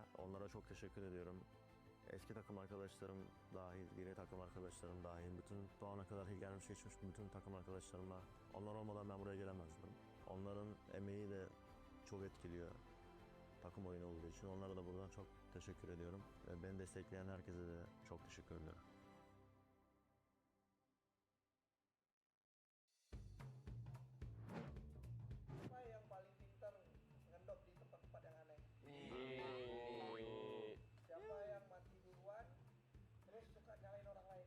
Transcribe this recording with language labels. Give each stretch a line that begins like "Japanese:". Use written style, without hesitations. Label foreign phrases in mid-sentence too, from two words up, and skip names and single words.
Turkish: Onlara çok teşekkür ediyorum. Eski takım arkadaşlarım dahil, yeni takım arkadaşlarım dahil, bütün bu ana kadar gelmiş geçmiş bütün takım arkadaşlarıma, onlar olmadan ben buraya gelemezdim. Onların emeği de çok etkiliyor takım oyunu olduğu için. Onlara da buradan çok teşekkür ediyorum. Beni destekleyen herkese de çok teşekkür ediyorum.
Indonesian: Siapa yang paling pintar ngendop di tempat-tempat yang aneh? Siapa yang mati duluan terus suka nyalain orang lain?